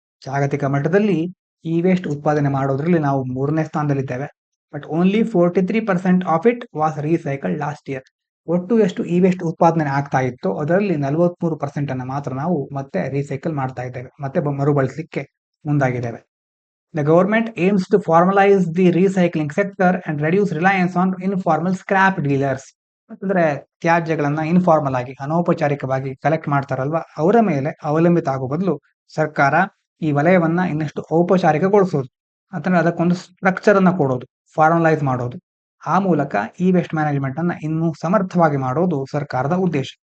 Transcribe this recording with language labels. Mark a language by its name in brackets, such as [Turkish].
[Kannada] ಜಾಗತಿಕ ಮಟ್ಟದಲ್ಲಿ E waste ಉತ್ಪಾದನೆ ಮಾಡೋದ್ರಲ್ಲಿ ನಾವು 3ನೇ ಸ್ಥಾನದಲ್ಲಿದ್ದೇವೆ. [English] But only 43% of it was recycle last year. [Kannada] ಒಟ್ಟು ಎಷ್ಟು ಇ ವೇಸ್ಟ್ ಉತ್ಪಾದನೆ ಆಗ್ತಾ ಇತ್ತು ಅದರಲ್ಲಿ 43% ಅನ್ನ ಮಾತ್ರ ನಾವು ಮತ್ತೆ ರೀಸೈಕಲ್ ಮಾಡ್ತಾ ಇದ್ದೇವೆ, ಮತ್ತೆ ಮರುಬಳಸಲಿಕ್ಕೆ ಮುಂದಾಗಿದ್ದೇವೆ. [English] The government aims to formalize the recycling sector and reduce reliance on informal scrap dealers. [Kannada] ಅಂದ್ರೆ ತ್ಯಾಜ್ಯಗಳನ್ನ ಇನ್ಫಾರ್ಮಲ್ ಆಗಿ, ಅನೌಪಚಾರಿಕವಾಗಿ ಕಲೆಕ್ಟ್ ಮಾಡ್ತಾರಲ್ವಾ, ಅವರ ಮೇಲೆ ಅವಲಂಬಿತ ಆಗೋ ಬದಲು ಸರ್ಕಾರ ಈ ವಲಯವನ್ನ ಇನ್ನಷ್ಟು ಔಪಚಾರಿಕಗೊಳಿಸೋದು, ಅಂತಂದ್ರೆ ಅದಕ್ಕೊಂದು ಸ್ಟ್ರಕ್ಚರ್ ಅನ್ನ ಕೊಡೋದು, ಫಾರ್ಮಲೈಸ್ ಮಾಡೋದು. ಆ ಮೂಲಕ ಇ ವೇಸ್ಟ್ ಮ್ಯಾನೇಜ್ಮೆಂಟ್ ಅನ್ನ ಇನ್ನೂ ಸಮರ್ಥವಾಗಿ ಮಾಡೋದು ಸರ್ಕಾರದ ಉದ್ದೇಶ.